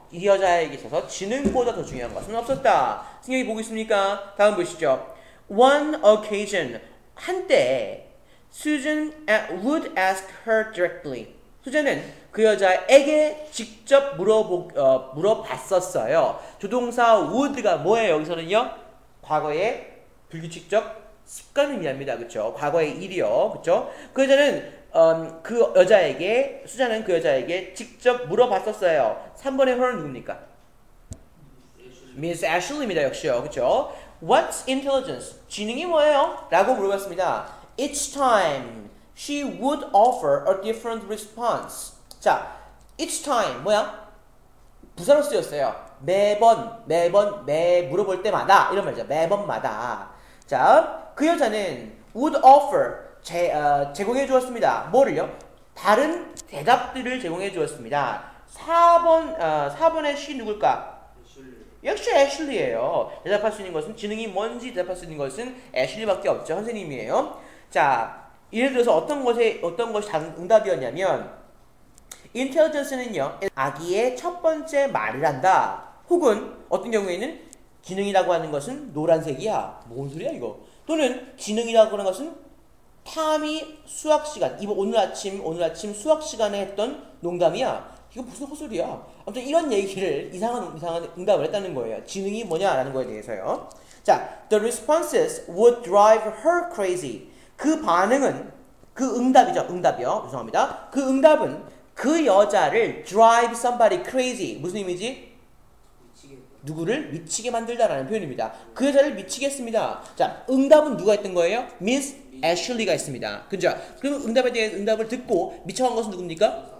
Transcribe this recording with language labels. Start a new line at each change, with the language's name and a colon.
Korean: 이 여자에게 있어서 지능보다 더 중요한 것은 없었다. 승혁이 보고 있습니까? 다음 보시죠.
English: One occasion, 한때 Susan would ask her directly.
Korean: 수잔은 그 여자에게 직접 물어봤었어요. 조동사 would가 뭐예요? 여기서는요? 과거의 불규칙적 습관을 의미합니다. 그렇죠? 과거의 일이요. 그렇죠? 그 여자는 수잔은 그 여자에게 직접 물어봤었어요. 3번의 her는 누굽니까? Miss Ashley입니다. 역시요. 그렇죠? What's intelligence? 지능이 뭐예요? 라고 물어봤습니다.
English: Each time she would offer a different response.
Korean: 자, each time 뭐야? 부사로 쓰였어요. 매번 물어볼 때마다 이런 말이죠. 매번마다. 자, 그 여자는 would offer 제공해 주었습니다. 뭐를요? 다른 대답들을 제공해 주었습니다. 4번의 she 누굴까? 역시 애슐리예요. 대답할 수 있는 것은 지능이 뭔지 대답할 수 있는 것은 애슐리밖에 없죠. 선생님이에요. 자, 예를 들어서 어떤 것이 응답이었냐면 intelligence는요. 아기의 첫 번째 말을 한다. 혹은 어떤 경우에는 지능이라고 하는 것은 노란색이야. 뭔 소리야 이거? 또는 지능이라고 하는 것은 탐이 수학 시간, 오늘 아침 수학 시간에 했던 농담이야. 이거 무슨 헛소리야. 아무튼 이런 얘기를 이상한 응답을 했다는 거예요. 지능이 뭐냐라는 거에 대해서요.
English: 자, the responses would drive her crazy.
Korean: 그 반응은 그 응답이요. 죄송합니다. 그 응답은 그 여자를 drive somebody crazy. 무슨 의미지? 미치겠다. 누구를 미치게 만들다라는 표현입니다. 그 여자를 미치게 했습니다. 자, 응답은 누가 했던 거예요? Miss Ashley가 했습니다. 그죠? 그럼 응답에 대해 응답을 듣고 미쳐간 것은 누굽니까?